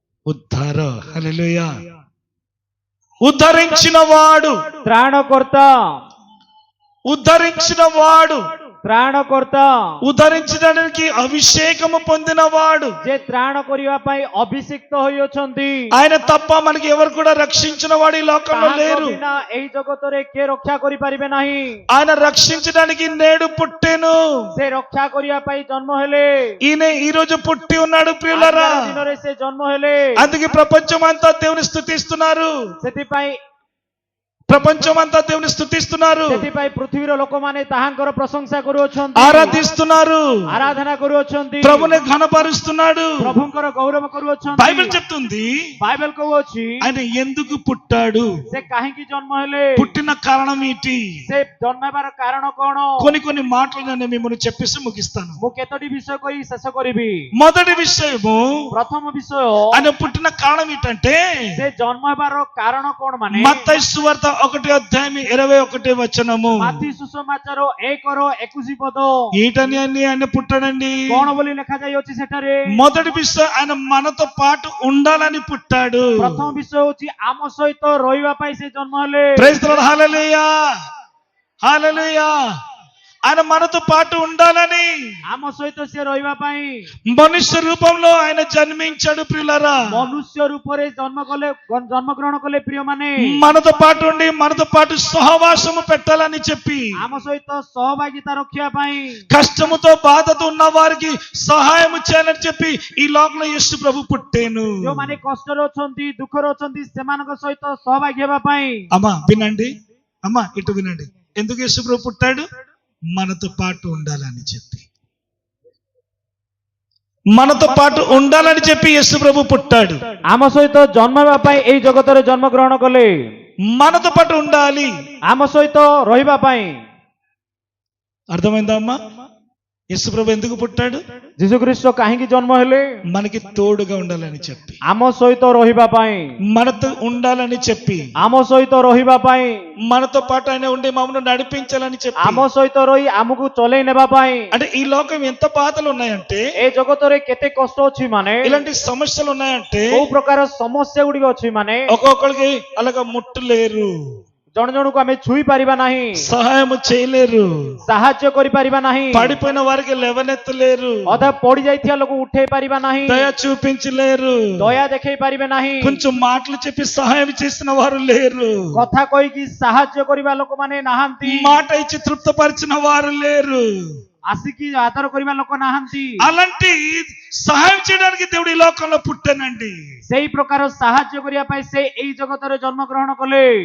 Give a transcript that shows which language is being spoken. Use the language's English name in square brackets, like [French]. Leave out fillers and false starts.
[Telugu] ఉద్ధార. హల్లెలూయా. ఉద్ధరించిన వాడు, [Odia] ତ୍ରାଣକର୍ତ୍ତା, [Telugu] ఉద్ధరించిన వాడు, [Odia] ତ୍ରାଣକର୍ତ୍ତା, [Telugu] ఉద్ధరించడానికి అభిషేకము పొందిన వాడు. [Odia] ଯେ ତ୍ରାଣ କରିବା ପାଇଁ ଅଭିଷିକ୍ତ ହୋଇଅଛନ୍ତି। [Telugu] ఆయన తప్ప మనకి ఎవరు కూడా రక్షించిన వాడు ఈ లోకంలో [Odia] ତାହାଙ୍କ [Telugu] లేరు. [Odia] ବିନା ଏହି ଜଗତରେ କିଏ ରକ୍ଷା କରିପାରିବେ ନାହିଁ। [Telugu] ఆయన రక్షించడానికి నేడు పుట్టెను. [Odia] ସେ ରକ୍ଷା କରିବା ପାଇଁ ଜନ୍ମ ହେଲେ। [Telugu] ఈయన ఈ రోజు పుట్టి ఉన్నాడు ప్రియులారా. [Odia] ଆଜିର ଦିନରେ ସେ ଜନ୍ମ ହେଲେ। [Telugu] అందుకే ప్రపంచమంతా దేవుని స్తుతిస్తున్నారు. [Odia] ସେଥିପାଇଁ [Telugu] ప్రపంచమంతా దేవుని స్తుతిస్తున్నారు, [Odia] ସେଥିପାଇଁ ପୃଥିବୀର ଲୋକମାନେ ତାହାଙ୍କର ପ୍ରଶଂସା କରୁଅଛନ୍ତି, [Telugu] ఆరాధిస్తున్నారు, [Odia] ଆରାଧନା କରୁଅଛନ୍ତି, [Telugu] ప్రభుని ఘనపరుస్తున్నాడు. [Odia] ପ୍ରଭୁଙ୍କର ଗୌରବ କରୁଅଛନ୍ତି। [Telugu] బైబిల్ చెప్తుంది [Odia] ବାଇବେଲ କହୁଅଛି [Telugu] ఆయన ఎందుకు పుట్టాడు, [Odia] ସେ କାହିଁକି ଜନ୍ମ ହେଲେ, [Telugu] పుట్టిన కారణం ఏంటి. [Odia] ସେ ଜନ୍ମ ହେବାର କାରଣ କଣ? [Telugu] కొన్ని మాటలు నేను మిమ్మల్ని చెప్పేసి ముగిస్తాను. [Odia] ମୁଁ କେତୋଟି ବିଷୟ କହି ଶେଷ କରିବି। [Telugu] మొదటి విషయము, [Odia] ପ୍ରଥମ ବିଷୟ, [Telugu] ఆయన పుట్టిన కారణం ఏంటంటే [Odia] ସେ ଜନ୍ମ ହେବାର କାରଣ କଣ ମାନେ [Telugu] మత్తయి సువార్త 1:21 [Odia] ମାଥି ସୁସମାଚାର 1:21 ପଦ। [Telugu] ఈటని అన్ని ఆయన పుట్టాడండి. [Odia] କଣ ବୋଲି ଲେଖାଯାଇଅଛି ସେଠାରେ? [Telugu] మొదటి విషయం ఆయన మనతో పాటు ఉండాలని పుట్టాడు. [Odia] ପ୍ରଥମ ବିଷୟ ହଉଛି ଆମ ସହିତ ରହିବା ପାଇଁ ସେ ଜନ୍ମ ହେଲେ। [English] Praise the Lord. [Telugu] హల్లెలూయా, హల్లెలూయా. ఆయన మనతో పాటు ఉండాలని, [Odia] ଆମ ସହିତ ସେ ରହିବା ପାଇଁ [Telugu] మనుష్య రూపంలో ఆయన జన్మించాడు ప్రియులారా. [Odia] ମନୁଷ୍ୟ రూପରେ ଜନ୍ମଗ୍ରହଣ କଲେ ପ୍ରିୟମାନେ। [Telugu] మనతో పాటు ఉండి మనతో పాటు సహవాసము పెట్టాలని చెప్పి, [Odia] ଆମ ସହିତ ସହଭାଗିତା ରଖିବା ପାଇଁ, [Telugu] కష్టముతో బాధతో ఉన్న వారికి సహాయం చేయాలని చెప్పి ఈ లోకంలో యేసు ప్రభు పుట్టేను. [Odia] ଯୋଉମାନେ କଷ୍ଟରେ ଅଛନ୍ତି, ଦୁଃଖରେ ଅଛନ୍ତି, ସେମାନଙ୍କ ସହିତ ସହଭାଗୀ ହେବା ପାଇଁ। [Telugu] అమ్మా వినండి, అమ్మా ఇటు వినండి. ఎందుకు యేసు ప్రభు పుట్టాడు? మనతో పాటు ఉండాలని చెప్పి, మనతో పాటు ఉండాలని చెప్పి యేసు ప్రభు పుట్టాడు. [Odia] ଆମ ସହିତ ଜନ୍ମ ହେବା ପାଇଁ ଏଇ ଜଗତରେ ଜନ୍ମଗ୍ରହଣ କଲେ। [Telugu] మనతో పాటు ఉండాలి. [Odia] ଆମ ସହିତ ରହିବା ପାଇଁ। [Telugu] అర్థమైందా అమ్మా? యేసు ప్రభు ఎందుకు పుట్టాడు? [Odia] ଯୀଶୁ ଖ୍ରୀଷ୍ଟ କାହିଁକି ଜନ୍ମ ହେଲେ? [Telugu] మనకి తోడుగా ఉండాలని చెప్పి, [Odia] ଆମ ସହିତ ରହିବା ପାଇଁ, [Telugu] మనతో ఉండాలని చెప్పి, [Odia] ଆମ ସହିତ ରହିବା ପାଇଁ, [Telugu] మనతో పాటు ఆయన ఉండి మమ్మల్ని నడిపించాలని చెప్పి, [Odia] ଆମ ସହିତ ରହି ଆମକୁ ଚଲେଇ ନେବା ପାଇଁ। [Telugu] అంటే ఈ లోకం ఎంత బాధలు ఉన్నాయంటే, [Odia] ଏ ଜଗତରେ କେତେ କଷ୍ଟ ଅଛି ମାନେ, [Telugu] ఇలాంటి సమస్యలు ఉన్నాయంటే [Odia] କୋଉ ప్రକାର ସମସ୍ୟା ଗୁଡିକ ଅଛି ମାନେ, [Telugu] ఒక్కొక్కరికి అలాగా ముట్టలేరు, [Odia] ଜଣ ଜଣକୁ ଆମେ ଛୁଇଁ ପାରିବା ନାହିଁ, [Telugu] సహాయం చేయలేరు, [Odia] ସାହାଯ୍ୟ କରିପାରିବା ନାହିଁ, [Telugu] పడిపోయిన వారికి లేవనెత్తలేరు, [Odia] ଅଧା ପଡି ଯାଇଥିବା ଲୋକ ଉଠେଇ ପାରିବା ନାହିଁ, [Telugu] దయ చూపించలేరు, [Odia] ଦୟା ଦେଖେଇ ପାରିବେ ନାହିଁ, [Telugu] కొంచెం మాటలు చెప్పి సహాయం చేసిన వారు లేరు, [Odia] କଥା କହିକି ସାହାଯ୍ୟ କରିବା ଲୋକମାନେ ନାହାନ୍ତି, [Telugu] మాట ఇచ్చి తృప్తపరిచిన వారు లేరు. [Odia] ଆସିକି ଆଦର କରିବା ଲୋକ ନାହାନ୍ତି। [Telugu] అలాంటి సహాయం చేయడానికి దేవుడు ఈ లోకంలో పుట్టానండి. [Odia] ସେଇ ପ୍ରକାର ସାହାଯ୍ୟ କରିବା ପାଇଁ ସେ ଏଇ ଜଗତରେ ଜନ୍ମ ଗ୍ରହଣ କଲେ।